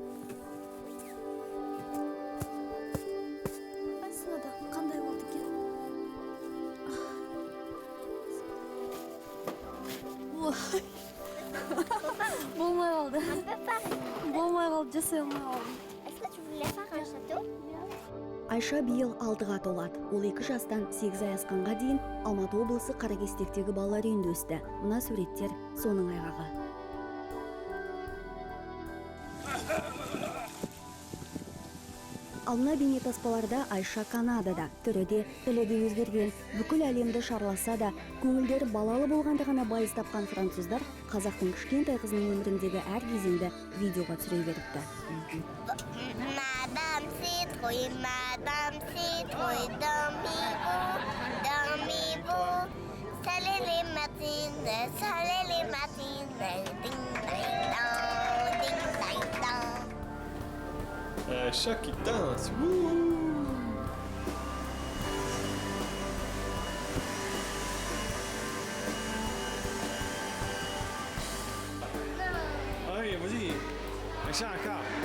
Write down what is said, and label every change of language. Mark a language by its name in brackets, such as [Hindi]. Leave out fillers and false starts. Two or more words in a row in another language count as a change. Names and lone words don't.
[Kazakh] Айсына да қандай болды екен? Ой. Болмай қалды. Болмай қалды, жасай алмай қалдым. [French] Est-ce que tu voulais faire un château? [Kazakh] Айша биыл 6-ға толады. Ол 2 жастан 8 ай асқанға дейін Алматы облысы Қаракестектегі балалар үйінде өсті. Мына суреттер соның айғағы. Алына бейнетаспаларда Айша Канадада, түрі де, тілі де өзгерген, бүкіл әлемді шарласа да, көңілдері балалы болғандығына байыз тапқан француздар қазақтың кішкентай қызының өміріндегі әр кезеңді видеоға түсіре беріпті. [French] Madame Citrouille, dormez-vous, dormez-vous. Salut les matines, ding ding dong, ding ding dong. Un chat qui danse. Wouhou. Allez, vas-y. Un chat encore.